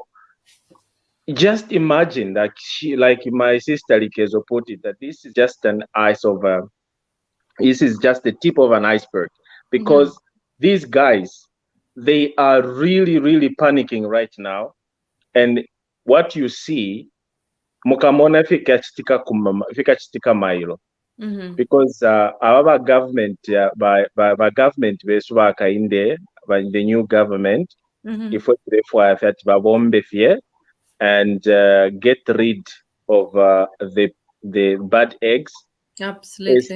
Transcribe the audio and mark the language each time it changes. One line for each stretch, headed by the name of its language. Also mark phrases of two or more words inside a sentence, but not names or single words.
English: Just imagine, like my sister Likezo put it, that this is just this is just the tip of an iceberg, because these guys, they are really, really panicking right now. And what you see,
Bemba: mukamona fika chitika mailo,
English: because our government, by government beswaka in by the new government, if we and get rid of the bad eggs. Absolutely.